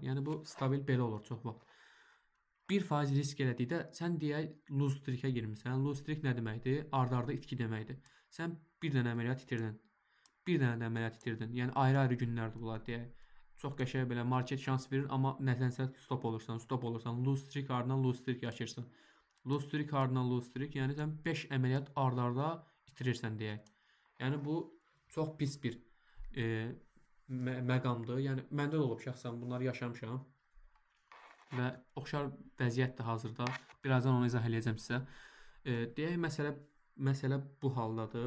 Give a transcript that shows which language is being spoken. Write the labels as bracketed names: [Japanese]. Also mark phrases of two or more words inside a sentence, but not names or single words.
[Azerbaijani] Yəni bu stabil belə olur çox vaxt. 1% risk elədikdə sən deyək [English] lose streak- [Azerbaijani] ə girmisən. [English] Lose streak [Azerbaijani] nə deməkdir? Arda-arda itki deməkdir. Sən bir dənə əməliyyat itirdin. Bir dənə də əməliyyat itirdin. Yəni ayrı-ayrı günlərdir bunlar deyək. Çox qəşəng belə market şans verir, amma nədənsə stop olursan. [English] Lose streak [Azerbaijani] ardından [English] lose streak [Azerbaijani] yaşayırsan. [English] Lose streak [Azerbaijani] ardından [English] lose streak, [Azerbaijani] yəni sən 5 əməliyyat arda-arda itirirsən deyək. Yəni bu çox pis bir məqamdır. Yəni məndə də olub şəxsən bunları yaşamışam. Və oxşar vəziyyətdir hazırda. Birazdan onu izah eləyəcəm sizə. Deyək məsələ bu haldadır.